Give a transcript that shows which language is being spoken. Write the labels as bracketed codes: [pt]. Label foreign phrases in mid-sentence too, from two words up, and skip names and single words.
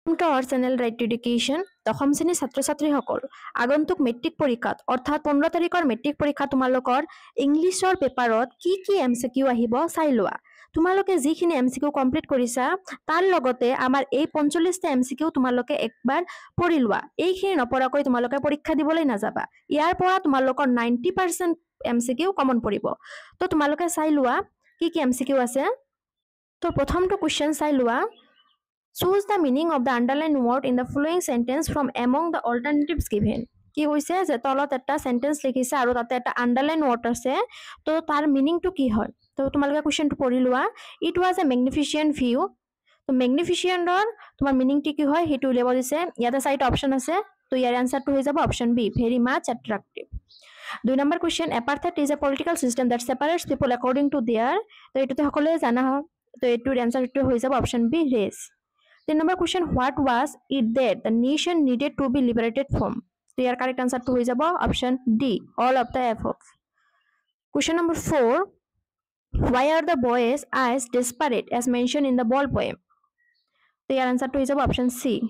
[en] Welcome to our channel Right to Education. [as] দশম শ্ৰেণীৰ ছাত্ৰ-ছাত্ৰীসকল আগন্তুক মেট্ৰিক পৰীক্ষাত অৰ্থাৎ 15 তাৰিখৰ মেট্ৰিক পৰীক্ষা তোমালোকৰ ইংলিছৰ পেপাৰত কি এমসিকিউ আহিব চাই লোৱা। তোমালোকে যিখিনি এমসিকিউ কমপ্লিট কৰিছা তাৰ লগতে আমাৰ এই 45টা এমসিকিউ তোমালোকে একবাৰ পঢ়ি লোৱা। এইখিনি নপঢ়াকৈ তোমালোকে পৰীক্ষা দিবলৈ নাযাবা। ইয়াৰ পৰা তোমালোকৰ 90% এমসিকিউ কমন পৰিব। তো তোমালোকে চাই লোৱা কি এমসিকিউ আছে। তো প্ৰথমটো কোৱেশ্চন চাই লোৱা। Choose the meaning of the underlined word in the following sentence from among the alternatives given. কি হৈছে যে তলত এটা সেন্টেন্স লিখিছে আৰু তাতে এটা [en] underline word [as] আছে তো তাৰ মিনিংটো কি হয় তো তোমালোকে কোৱেশ্চনটো পঢ়ি লোৱা [en] it was a magnificent view [as] তো ম্যাগনিফিসিয়েন্টৰ তোমাৰ মিনিংটো কি হয় হেতু উলিয়াব দিছে ইয়াতে চাৰিটা অপচন আছে তো ইয়াৰ আনসাৰটো হৈ যাব [en] option B very much attractive 2 number question apartheid is a political system that separates people according to their [as] তো এটোতে সকলোৱে জানা হয় তো এটোৰ আনসাৰটো হৈ যাব [en] option B race 3 number question what was it that the nation needed to be liberated from so your correct answer to is about option D all of the above question number 4 why are the boys eyes desperate as mentioned in the ball poem so your answer to is about option C